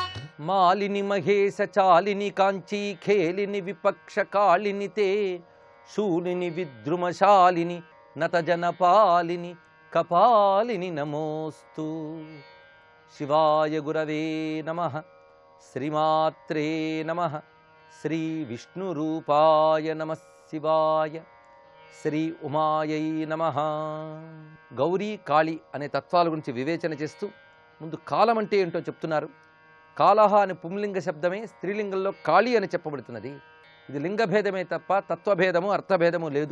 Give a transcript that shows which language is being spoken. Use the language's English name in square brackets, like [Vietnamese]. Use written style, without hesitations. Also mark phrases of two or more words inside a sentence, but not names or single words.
[Sanskrit] मालिनि महेश चालिनि कांची खेलिनि विपक्ष कालिनि ते शूलिनि विद्रुमशालिनि नतजनपालिनि कपालिनि नमोस्तु। शिवाय गुरवे नमः। श्रीमात्रे नमः। श्री विष्णुरूपाय नमः शिवाय। శ్రీ ఉమాయై నమః. [Telugu] గౌరీ కాళి అనే తత్వాల గురించి వివేచన చేస్తూ ముందు కాలం అంటే ఏంటో చెప్తున్నారు. కాలహ అనే పుంలింగ శబ్దమే స్త్రీలింగంలో కాళి అని చెప్పబడుతున్నది. ఇది లింగభేదమే తప్ప తత్వభేదము అర్థభేదము లేదు.